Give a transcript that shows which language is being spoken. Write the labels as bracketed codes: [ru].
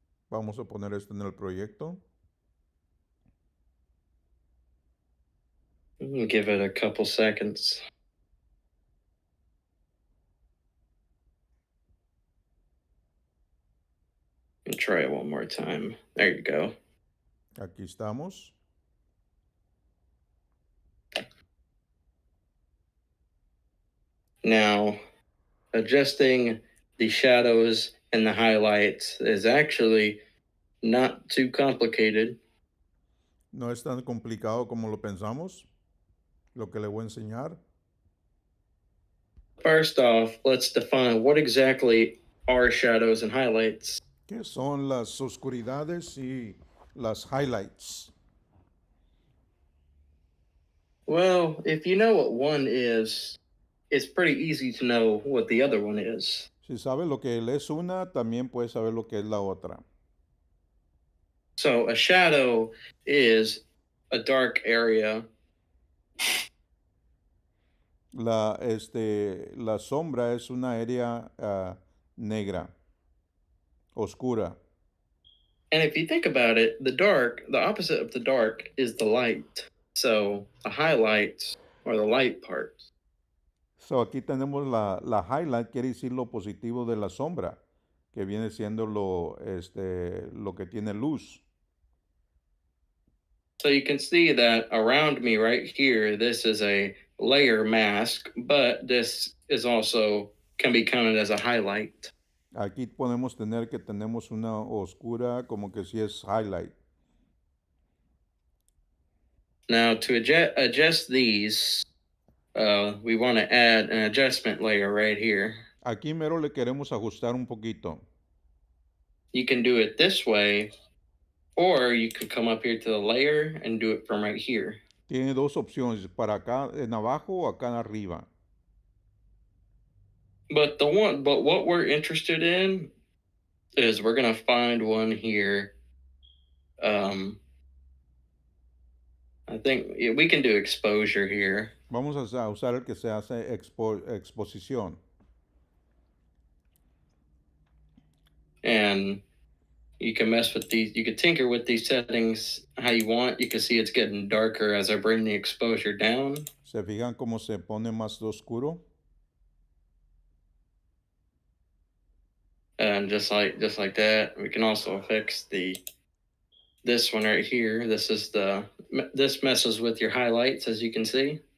[es] Vamos a poner esto en el proyecto. [en] Give it a couple seconds. And try it one more time. There you go. [es] Aquí estamos. [en] Now, adjusting the shadows and the highlights is actually not too complicated. [es] No es tan complicado como lo pensamos, lo que le voy a enseñar. [en] First off, let's define what exactly are shadows and highlights. [es] ¿Qué son las oscuridades y las highlights? [en] Well, if you know what one is, it's pretty easy to know what the other one is. [es] Si sabes lo que es una, también puedes saber lo que es la otra. [en] So a shadow is a dark area. [es] La sombra es una área negra, oscura. [en] And if you think about it, the opposite of the dark is the light. So the highlights are the light parts. [es] So aquí tenemos la highlight, quiere decir lo positivo de la sombra, que viene siendo lo que tiene luz. [en] So you can see that around me right here, this is a layer mask, but this is also can be counted as a highlight. [es] Aquí podemos tener que tenemos una oscura, como que si es highlight. [en] Now to adjust these, we want to add an adjustment layer right here. [es] Aquí mero le queremos ajustar un poquito. [en] You can do it this way, or you could come up here to the layer and do it from right here. [es] Tiene dos opciones, para acá en abajo o acá en arriba. [en] But what we're interested in is we're gonna find one here. I think we can do exposure here. [es] Vamos a usar el que se hace exposición. [en] And you can mess with these, you can tinker with these settings how you want. You can see it's getting darker as I bring the exposure down. [es] ¿Se fijan cómo se pone más oscuro? [en] And just like that, we can also fix this one right here. This messes with your highlights, as you can see.